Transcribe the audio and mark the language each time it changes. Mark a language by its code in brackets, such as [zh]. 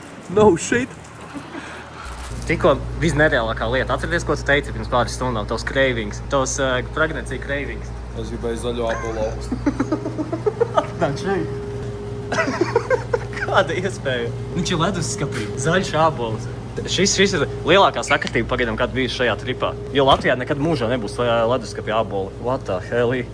[en] No shit. [lv] Tikko visnereālākā lieta. Atcerieties, ko tu teici pirms pāris stundām? Tavs cravings, tavs [en] pregnancy cravings. [lv] Es gribēju zaļo apolu augstu. Kāda iespēja? Viņš ir leduskapī, zaļš ābols. Šis ir lielākā sakritība pagaidām, kāda bijusi šajā tripā. Jo Latvijā nekad mūžā nebūs leduskapī āboli. [en] What the hell?